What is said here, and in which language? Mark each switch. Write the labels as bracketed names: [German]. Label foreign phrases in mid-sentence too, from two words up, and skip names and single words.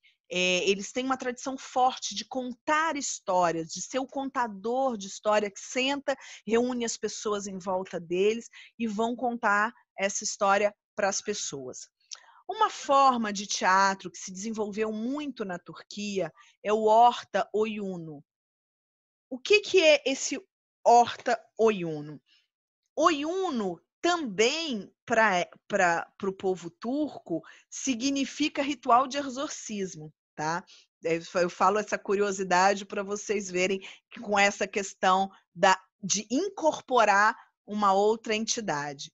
[Portuguese] Eles têm uma tradição forte de contar histórias, de ser o contador de história que senta, reúne as pessoas em volta deles e vão contar essa história para as pessoas. Uma forma de teatro que se desenvolveu muito na Turquia é o [Turkish] orta oyunu. [Portuguese] O que é esse [Turkish] orta oyunu? [Portuguese] Oyunu também, para o povo turco, significa ritual de exorcismo, tá? Eu falo essa curiosidade para vocês verem que com essa questão de incorporar uma outra entidade.